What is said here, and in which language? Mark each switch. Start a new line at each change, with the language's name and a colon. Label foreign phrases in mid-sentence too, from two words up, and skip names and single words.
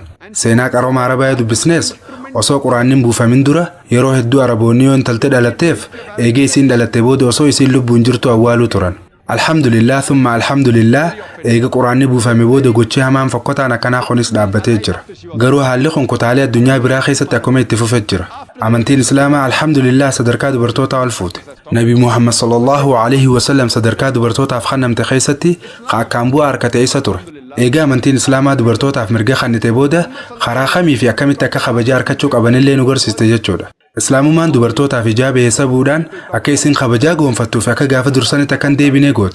Oromo: Seenaa qarooma Arabaa dubbisnees osoo quraannin buufamin dura yeroo hedduu Araboonni yoo intaltee dhalatteef eegee isiin dhalatte booda osoo isiin lubbuun jirtu awwaaluu turan.
Arabic: الحمد لله ثم الحمد لله
Oromo: eega quraanni buufame booda gochii hamaan fokkotaan akkanaa kunis dhaabbatee jira. Garuu haalli kun kutaalee addunyaa biraa keessatti akkuma itti fufee jira. Amantiin Islaamaa alhamdulillah sadarkaa dubartootaa ol fuute. Nabi Muhammad
Arabic: صلى الله عليه وسلم
Oromo: sadarkaa dubartootaaf kennamte keessatti akkaan bu'aa harkatee isa ture. Eega amantiin Islaamaa dubartootaaf mirga kennite booda karaa kamii fi akkamitti akka kabajaa harkachuu qabanillee nu barsiiste jechuudha. Islaamummaan dubartootaaf hijaaba eessabuudhaan akka isin kabajaa goonfattuuf akka gaafa dursanitti akkan deebinee goote.